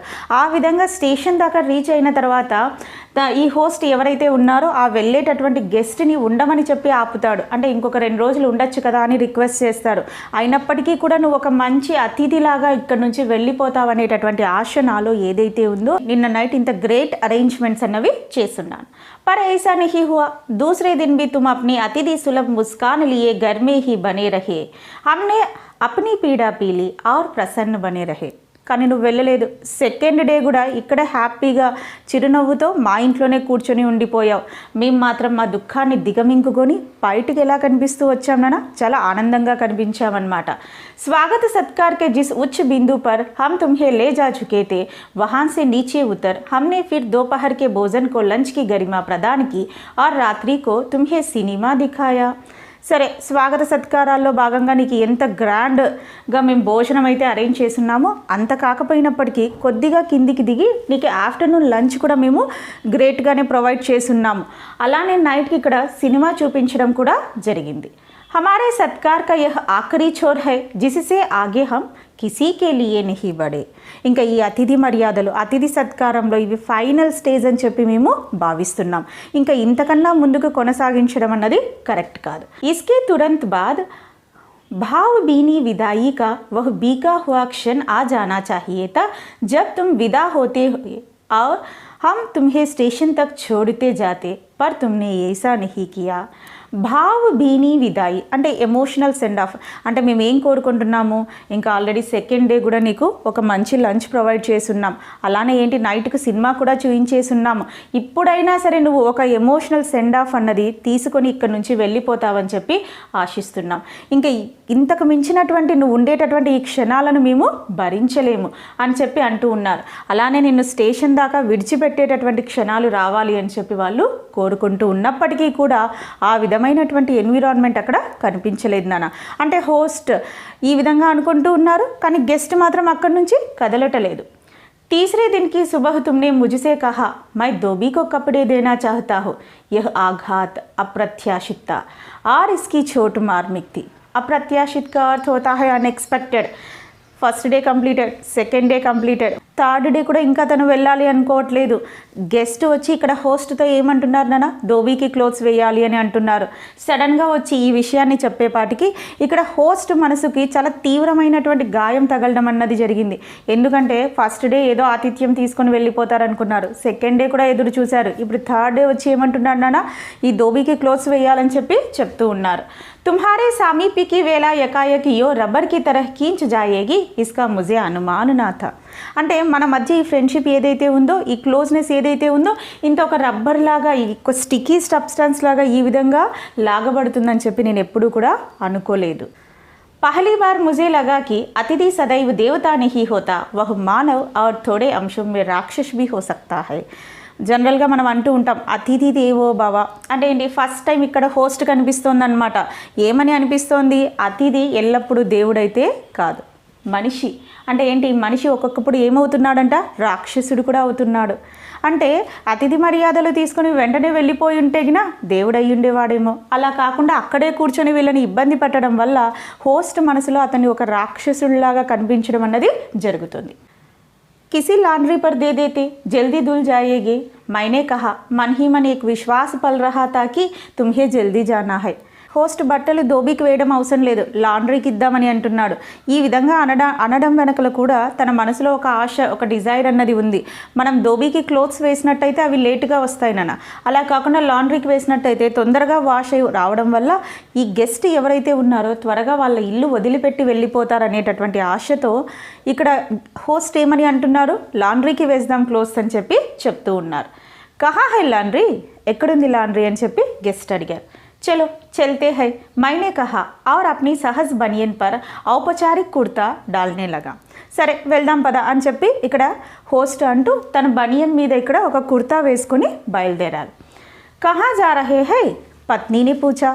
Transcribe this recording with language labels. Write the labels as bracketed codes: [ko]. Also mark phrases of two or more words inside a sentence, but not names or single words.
[te] ఆ విధంగా స్టేషన్ దాకా రీచ్ అయిన తర్వాత ఈ హోస్ట్ ఎవరైతే ఉన్నారో ఆ వెళ్ళేటటువంటి గెస్ట్ని ఉండమని చెప్పి ఆపుతాడు, అంటే ఇంకొక 2 రోజులు ఉండొచ్చు కదా అని రిక్వెస్ట్ చేస్తారు. అయినప్పటికీ కూడా నువ్వు ఒక మంచి అతిథిలాగా ఇక్కడ నుంచి వెళ్ళిపోతావు అనేటటువంటి ఆశ నాలో ఏదైతే ఉందో నిన్న నైట్ ఇంత [en] great arrangements [te] అన్నవి చేస్తున్నాను. [hi] पर ऐसा नहीं हुआ. दूसरे दिन भी तुम अपनी अतिथि सुलभ मुस्कान लिए घर में ही बने रहे. हमने अपनी पीड़ा पी ली और प्रसन्न बने रहे. [te] కానీ నువ్వు వెళ్ళలేదు. [en] second day [te] కూడా ఇక్కడ హ్యాపీగా చిరునవ్వుతో మా ఇంట్లోనే కూర్చొని ఉండిపోయావు. మేము మాత్రం మా దుఃఖాన్ని దిగమింగుకొని బయటికి ఎలా కనిపిస్తూ వచ్చామన్నా చాలా ఆనందంగా కనిపించామన్నమాట. [hi] स्वागत सत्कार के जिस उच्च बिंदु पर हम तुम्हें ले जा चुके थे वहाँ से नीचे उतर हमने फिर दोपहर के भोजन को लंच की गरिमा प्रदान की और रात्रि को तुम्हें सिनेमा दिखाया. [te] సరే, స్వాగత సత్కారాల్లో భాగంగా నీకు ఎంత గ్రాండ్గా మేము భోజనం అయితే అరేంజ్ చేస్తున్నామో అంత కాకపోయినప్పటికీ కొద్దిగా కిందికి దిగి నీకు [en] afternoon lunch [te] కూడా మేము గ్రేట్గానే ప్రొవైడ్ చేస్తున్నాము. అలానే నైట్కి ఇక్కడ సినిమా చూపించడం కూడా జరిగింది. [hi] हमारे सत्कार का यह आखिरी छोर है जिससे आगे हम किसी के लिए नहीं बढ़े. [te] ఇంకా ఈ అతిథి మర్యాదలు, అతిథి సత్కారంలో ఇవి [en] final stage [te] అని చెప్పి మేము భావిస్తున్నాం. ఇంకా ఇంతకన్నా ముందుకు కొనసాగించడం అన్నది కరెక్ట్ కాదు. [hi] इसके तुरंत बाद भावभीनी विदाई का वह बीका हुआ क्षण आ जाना चाहिए था जब तुम विदा होते हुए और हम तुम्हें स्टेशन तक छोड़ते जाते, पर तुमने ऐसा नहीं किया. भावभीनी विदाई [te] అంటే [en] emotional send off. [te] అంటే మేము ఏం కోరుకుంటున్నాము, ఇంకా ఆల్రెడీ [en] second day [te] కూడా నీకు ఒక మంచి [en] lunch provide [te] చేసున్నాం, అలానే ఏంటి నైట్కి సినిమా కూడా చూయించేసున్నాము, ఇప్పుడైనా సరే నువ్వు ఒక [en] emotional send off [te] అన్నది తీసుకొని ఇక్కడ నుంచి వెళ్ళిపోతావని చెప్పి ఆశిస్తున్నాం. ఇంకా ఇంతకు మించినటువంటి నువ్వు ఉండేటటువంటి ఈ క్షణాలను మేము భరించలేము అని చెప్పి అంటూ ఉన్నారు. అలానే నిన్ను స్టేషన్ దాకా విడిచిపెట్టేటటువంటి క్షణాలు రావాలి అని చెప్పి వాళ్ళు కోరుకుంటూ ఉన్నప్పటికీ కూడా ఆ విధమైనటువంటి ఎన్విరాన్మెంట్ అక్కడ కనిపించలేదు నాన్న. అంటే హోస్ట్ ఈ విధంగా అనుకుంటూ ఉన్నారు, కానీ గెస్ట్ మాత్రం అక్కడి నుంచి కదలటలేదు. [hi] तीसरे दिन की सुबह तुमने मुझसे कहा मैं धोबी को कपड़े देना चाहता हूँ. यह आघात अप्रत्याशित था और इसकी चोट मार्मिक थी. अप्रत्याशित का अर्थ होता है अनएक्सपेक्टेड. [en] first day completed, second day completed, third day [te] కూడా ఇంకా తను వెళ్ళాలి అనుకోవట్లేదు. గెస్ట్ వచ్చి ఇక్కడ హోస్ట్తో ఏమంటున్నారు నాన్న, ధోబీకి క్లోత్స్ వేయాలి అని అంటున్నారు. సడన్గా వచ్చి ఈ విషయాన్ని చెప్పేపాటికి ఇక్కడ హోస్ట్ మనసుకి చాలా తీవ్రమైనటువంటి గాయం తగలడం అన్నది జరిగింది. ఎందుకంటే [en] first day [te] ఏదో ఆతిథ్యం తీసుకొని వెళ్ళిపోతారనుకున్నారు, [en] second day [te] కూడా ఎదురు చూశారు, ఇప్పుడు [en] third day [te] వచ్చి ఏమంటున్నారు నాన్న, ఈ ధోబీకి క్లోత్స్ వేయాలని చెప్పి చెప్తూ ఉన్నారు. [hi] तुम्हारे सामीप्य की वेला यकायक यो रबर की तरह खींच जाएगी इसका मुझे अनुमान ना था. [te] అంటే మన మధ్య ఈ ఫ్రెండ్షిప్ ఏదైతే ఉందో, ఈ క్లోజ్నెస్ ఏదైతే ఉందో, ఇంత ఒక రబ్బర్ లాగా, ఒక [en] sticky substance [te] లాగా ఈ విధంగా లాగబడుతుందని చెప్పి నేను ఎప్పుడూ కూడా అనుకోలేదు. [hi] पहली बार मुझे लगा कि अतिथि सदैव देवता नहीं होता, वह मानव और थोड़े अंशों में राक्षस भी हो सकता है. [te] జనరల్గా మనం అంటూ ఉంటాం [sa] अतिथि देवो भव [te] అంటే ఏంటి, [en] first time [te] ఇక్కడ హోస్ట్ కనిపిస్తోంది అనమాట. ఏమని అనిపిస్తోంది, అతిథి ఎల్లప్పుడూ దేవుడైతే కాదు, మనిషి. అంటే ఏంటి, మనిషి ఒక్కొక్కప్పుడు ఏమవుతున్నాడంట, రాక్షసుడు కూడా అవుతున్నాడు. అంటే అతిథి మర్యాదలు తీసుకుని వెంటనే వెళ్ళిపోయి ఉంటే గినా దేవుడు అయి ఉండేవాడేమో. అలా కాకుండా అక్కడే కూర్చొని వీళ్ళని ఇబ్బంది పెట్టడం వల్ల హోస్ట్ మనసులో అతన్ని ఒక రాక్షసుడిలాగా కనిపించడం అన్నది జరుగుతుంది. [hi] किसी लॉन्ड्री पर दे देते, जल्दी धुल जाएगी. मैंने कहा, मन ही मन एक विश्वास पल रहा था कि तुम्हें जल्दी जाना है. [te] హోస్ట్ బట్టలు ధోబీకి వేయడం అవసరం లేదు, లాండ్రీకి ఇద్దామని అంటున్నాడు. ఈ విధంగా అనడం వెనకలు కూడా తన మనసులో ఒక ఆశ, ఒక డిజైర్ అన్నది ఉంది. మనం ధోబీకి క్లోత్స్ వేసినట్టయితే అవి లేటుగా వస్తాయి నాన్న, అలా కాకుండా లాండ్రీకి వేసినట్టయితే తొందరగా వాష్ అయి రావడం వల్ల ఈ గెస్ట్ ఎవరైతే ఉన్నారో త్వరగా వాళ్ళ ఇల్లు వదిలిపెట్టి వెళ్ళిపోతారు అనేటటువంటి ఆశతో ఇక్కడ హోస్ట్ ఏమని అంటున్నారు, లాండ్రీకి వేద్దాం క్లోత్స్ అని చెప్పి చెప్తూ ఉన్నారు. [hi] कहाँ है लॉन्ड्री, [te] ఎక్కడుంది లాండ్రీ అని చెప్పి గెస్ట్ అడిగారు. [hi] चलो चलते हैं, मैंने कहा और अपनी सहज बनियन पर औपचारिक कुर्ता डालने लगा. [te] సరే వెళ్దాం పద అని చెప్పి ఇక్కడ హోస్ట్ అంటూ తన బనియన్ మీద ఇక్కడ ఒక కుర్తా వేసుకొని బయలుదేరారు. [hi] कहाँ जा रहे हैं, पत्नी ने पूछा.